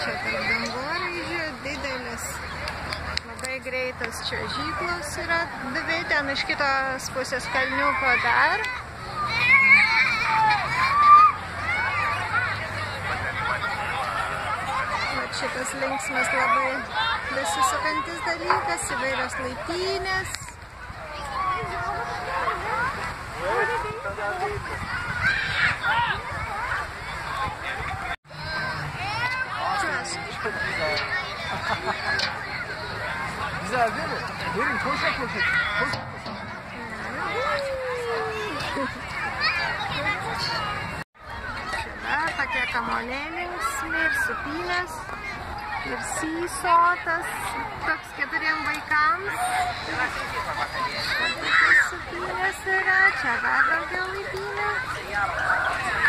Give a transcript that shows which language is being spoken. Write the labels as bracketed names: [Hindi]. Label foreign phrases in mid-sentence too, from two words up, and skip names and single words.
[Lithuanian] čia tarp dangoraižių, didelis, labai greitas čiuožyklos yra dvi, ten iš kitos pusės kalniuko dar. Vat šitas linksmas labai besisukantis dalykas, įvairios laipynės. [Turkish] Güzel değil mi? Verin koşa koşa. [Lithuanian] Čia tokie kamuoliai linksmi ir supynės, ir sysotas, toks 4 vaikams. Tokios supynės yra, čia dar daugiau laipynės.